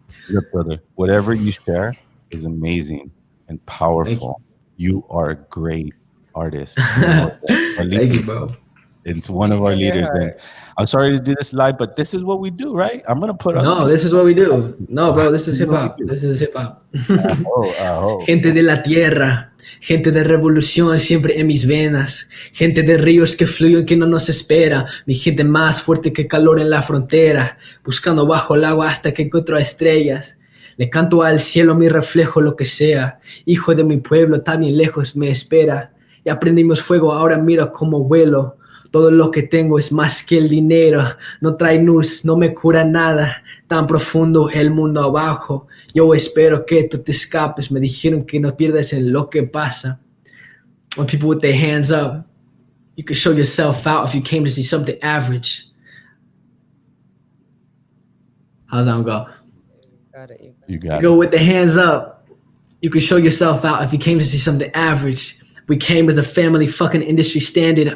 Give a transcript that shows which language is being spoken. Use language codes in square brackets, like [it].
[en] look, brother, whatever you share is amazing and powerful. You are a great artist. Thank you, bro. It's one of our leaders. Then I'm sorry to do this live, but this is what we do, right? I'm gonna put No, this is what we do. No, bro, this is hip hop. This is hip hop. [es] Gente de la tierra, gente de revolución siempre en mis venas, gente de ríos que fluyen que no nos espera, mi gente más fuerte que calor en la frontera, buscando bajo el agua hasta que encuentro estrellas. Le canto al cielo mi reflejo, lo que sea. Hijo de mi pueblo, está bien lejos, me espera. Y aprendimos fuego, ahora mira cómo vuelo. Todo lo que tengo es más que el dinero. No trae luz, no me cura nada. Tan profundo el mundo abajo. Yo espero que tú te escapes. Me dijeron que no pierdas en lo que pasa. [en] When people with their hands up, you can show yourself out if you came to see something average. How's that one go? Got it. You got Go with the hands up. You can show yourself out if you came to see something average. We came as a family, fucking industry standard.